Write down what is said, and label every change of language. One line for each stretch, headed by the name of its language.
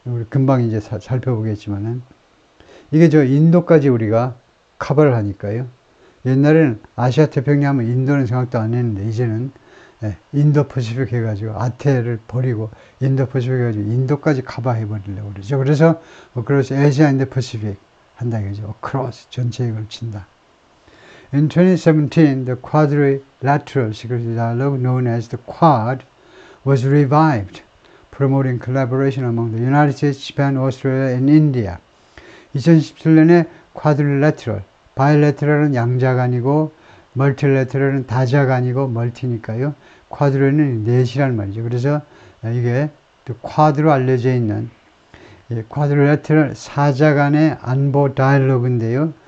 Korean: 우리 금방 이제 살펴보겠지만은, 이게 인도까지 우리가 커버를 하니까요. 옛날에는 아시아 태평양 하면 인도는 생각도 안 했는데, 이제는 인도 퍼시픽 해가지고 아태를 버리고 인도 퍼시픽 해가지고 인도까지 커버해 버리려고 그러죠. 그래서
English: across Asia and the Pacific
Korean: 한다 이거죠. across, 전체에 걸친다.
English: In 2017, the quadrilateral security dialogue known as the Quad was revived, promoting collaboration among the United States, Japan, Australia, and India.
Korean: 2017년에 quadrilateral, bilateral은 양자간이고 멀티레터럴은 다자간이고 멀티니까요. 쿼드로는 넷이라는 말이죠. 그래서 이게 쿼드로 알려져 있는 쿼드레터럴 사자간의 안보 다이얼로그인데요.